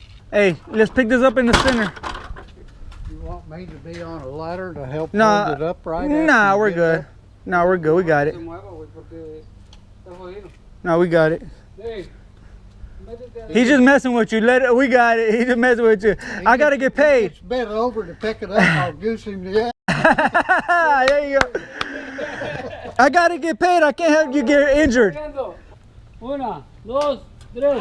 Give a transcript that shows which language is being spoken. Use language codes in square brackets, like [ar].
[en] Hey, let's pick this up in the center. You want me to be on a ladder to help Nah, hold it up right? nah, we're good. No, we're good. We got it. [es] Se mueva, güey, porque está jodido. [en] No, we got it. [es] Hey, métete ahí. [en] He's just messing with you. Let it. We got it. He's just messing with you. I gotta get paid. It's bent over to pick it up. I'll goose him to There you go. I gotta get paid. I can't have you get injured. [es] Una, dos, tres.